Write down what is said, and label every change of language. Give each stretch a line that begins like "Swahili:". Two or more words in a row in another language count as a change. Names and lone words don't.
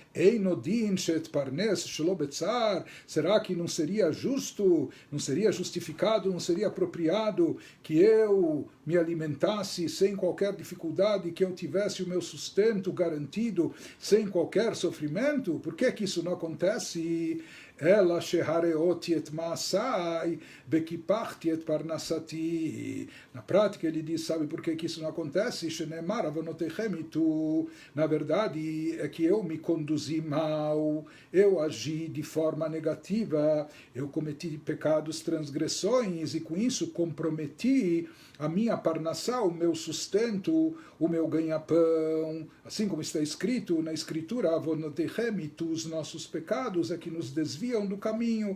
Portuguese: será que não seria justo, não seria justificado, não seria apropriado que eu me alimentasse sem qualquer dificuldade, que eu tivesse o meu sustento garantido sem qualquer sofrimento? Por que que isso não acontece?
Hebrew: אלא שהרעותי את מעשי וקיפחתי את פרנסתי.
Portuguese: Na prática ele diz, sabe por que isso não acontece?
Hebrew: שנאמר עוונותיכם הטו.
Portuguese: Na verdade é que eu me conduzi mal, eu agi de forma negativa, eu cometi pecados, transgressões, e com isso comprometi a minha parnassá, o meu sustento, o meu ganha-pão, assim como está escrito na escritura,
Hebrew: עוונותיכם הטו,
Portuguese: os nossos pecados é que nos desviam do caminho.